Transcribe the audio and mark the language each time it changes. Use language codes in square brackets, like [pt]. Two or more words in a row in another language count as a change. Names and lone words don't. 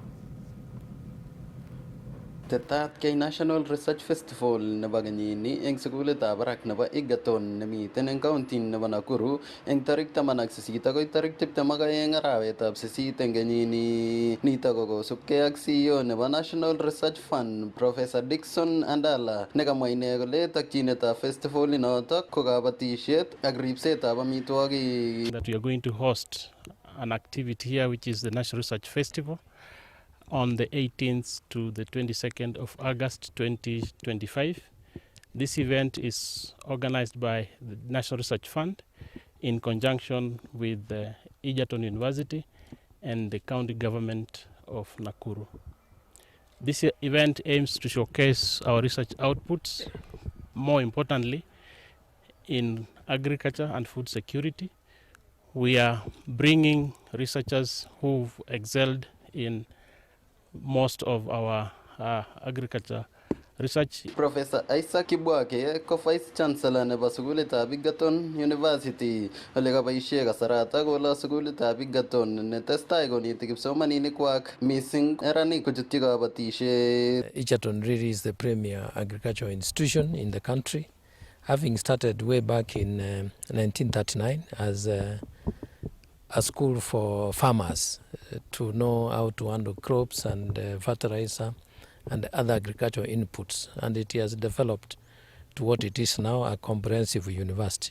[kln] Tetat kay National Research Festival nebo kenyini eng sukulitab barak nebo Egerton nemiten eng county nebo Nakuru eng tarik 18 agoi tarik 22 arawetab 8 eng kenyini. Nito ko kosubkei ak CEO nebo National Research Fund Professor Dickson Andala nekamwa ine kole tokyinetab festival inoto ko kabatisiet ak ripsetab amitwogik. [en] That we are going to host an activity here which is the National Research Festival on the 18th to the 22nd of August 2025. This event is organized by the National Research Fund in conjunction with the Egerton University and the county government of Nakuru. This event aims to showcase our research outputs, more importantly, in agriculture and food security. We are bringing researchers who've excelled in most of our agriculture research. [kln] Professor Isaac Kibwake ko [en] Vice Chancellor [kln] nebo sukulitab Egerton University ole kaboisie kasarata kola sukulitab Egerton netestai koneti kipsomaninik missing neranik kochutyi kabatisiet. [en] Egerton really is the premier agricultural institution in the country, having started way back in 1939 as a school for farmers to know how to handle crops and fertilizer and other agricultural inputs, and it has developed to what it is now, a comprehensive university.